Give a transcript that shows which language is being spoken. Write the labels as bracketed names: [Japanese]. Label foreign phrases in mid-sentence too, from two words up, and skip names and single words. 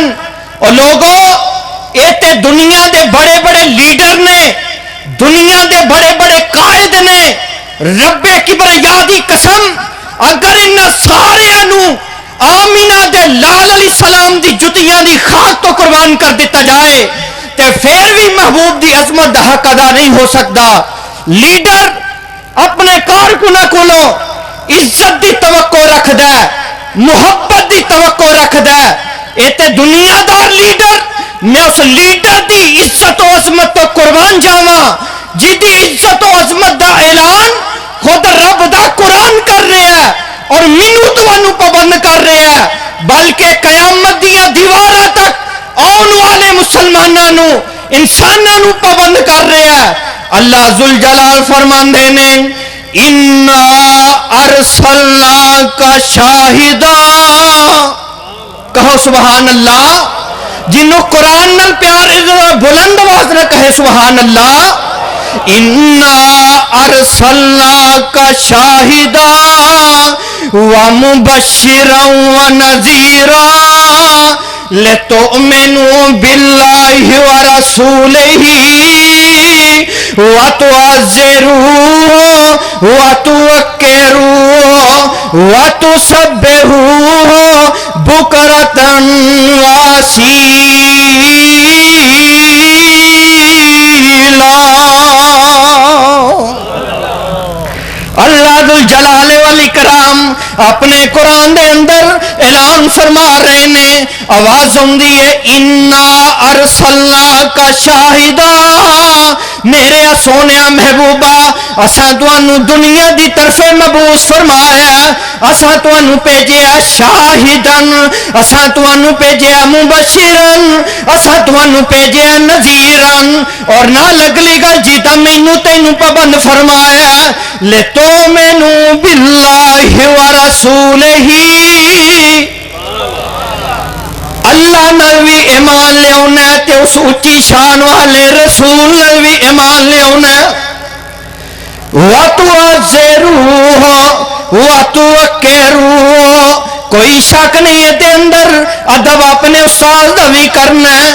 [Punjabi] اور لوگوں اے تے دنیا دے بڑے بڑے لیڈر نے، دنیا دے بڑے بڑے قائد نے رب کبریا دی قسم اگر ان سارے آمینہ دے لال [Arabic] علیہ السلام [Punjabi] دی جتیاں دی خاک تو قربان کر دیتا جائے تے پھر بھی محبوب دی عظمت دا حق ادا نہیں ہو سکتا. لیڈر اپنے کارکناں کولوں عزت دی توقع رکھدا ہے، محبت دی توقع رکھدا ہے. اے تے دنیا دار لیڈر، میں اس لیڈر دی عزت و عظمت تو قربان جاواں جدی عزت و عظمت دا اعلان خود رب دا قرآن کر رہا ہے اور مینوں تانوں پابند کر رہا ہے، بلکہ قیامت دیا دیواراں تک آن والے مسلماناں نو انساناں نو پابند کر رہا ہے. اللہ ذوالجلال فرماندے نے [Arabic] اِنَّا أَرْسَلْنَاكَ شَاہِدًا. [Punjabi] کہو [Arabic] سبحان اللہ. [Punjabi] جنہوں قرآن نال پیار بلند آواز نہ کہے [Arabic] سبحان اللہ. اِنَّا أَرْسَلْنَاكَ شَاہِدًا وَمُبَشِّرًا وَنَذِيرًا لِتُؤْمِنُوا بِاللَّهِ وَرَسُولِهِ وَتُعَزِّرُوهُ وَتُوَقِّرُوهُ وَتُسَبِّحُوهُ بُكْرَةً وَأَصِيلًا. [Punjabi] اللہ ذوالجلال والاکرام اپنے قرآن دے اندر اعلان فرما رہے نے، آواز ہوندی ہے [Arabic] اِنَّا أَرْسَلْنَاكَ شَاہِدًا. [Punjabi] میرے سونیا محبوبہ اساں تانوں دنیا دی طرف مبعوث فرمایا، اساں تانوں بھیجیا شاہدن، اساں تانوں بھیجیا مبشرن، اساں تانوں بھیجیا نذیرن. اور نال اگلی گل جیتا مینوں تینوں پابند فرمایا [Arabic] لِتُؤْمِنُوا بِاللَّهِ وَرَسُولِهِ. [Punjabi] اللہ نال بھی ایمان لے آنا ہے تے اس اچھی شان والے رسول نال بھی ایمان لے آنا ہے. [Arabic] وَتُعَزِّرُوهُ وَتُوَقِّرُوهُ. [Punjabi] کوئی شک نہیں ہے تے اندر ادب اپنے استاد دا بھی کرنا ہے.